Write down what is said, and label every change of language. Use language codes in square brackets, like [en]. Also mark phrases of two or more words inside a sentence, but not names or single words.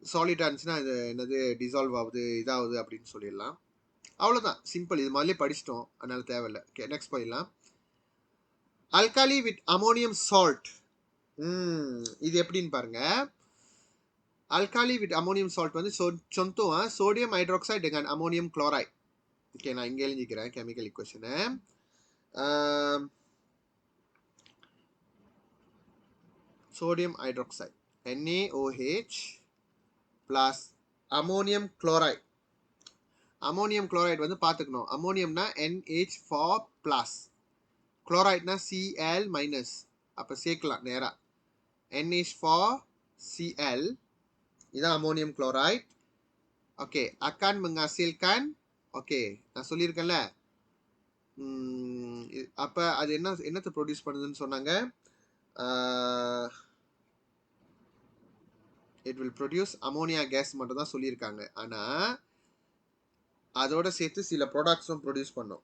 [ta] சாலிடாக இருந்துச்சுன்னா இது என்னது டிசால்வ் ஆகுது இதாகுது அப்படின்னு சொல்லிடலாம். அவ்வளோதான், சிம்பிள். இது மாதிரிலே படிச்சிட்டோம், அதனால தேவையில்லை. ஓகே, நெக்ஸ்ட் போயிடலாம். [en] alkali with ammonium salt. [ta] இது எப்படின்னு பாருங்க. [en] alkali with ammonium salt [ta] வந்து [ms] contoh sodium hydroxide dengan ammonium chloride. [ta] ஓகே, நான் இங்கே எழுதிக்கிறேன் [en] chemical equation. sodium hydroxide NaOH plus ammonium chloride. ammonium chloride [ta] வந்து பார்த்துக்கணும். அமோனியம்னா NH4 ப்ளஸ், குளோரைட்னா Cl மைனஸ். அப்போ சேர்க்கலாம் நேராக NH4 Cl. இதுதான் [en] ammonium chloride. [ta] ஓகே, [ms] akan menghasilkan. [ta] ஓகே, நான் சொல்லியிருக்கேன்ல. அப்போ அது என்னத்தை ப்ரொடியூஸ் பண்ணுதுன்னு சொன்னாங்க. [en] it will produce ammonia gas [ta] மட்டும் தான் சொல்லியிருக்காங்க. ஆனால் அதோட சேர்த்து சில ப்ராடக்ட்ஸும் ப்ரொடியூஸ் பண்ணும்.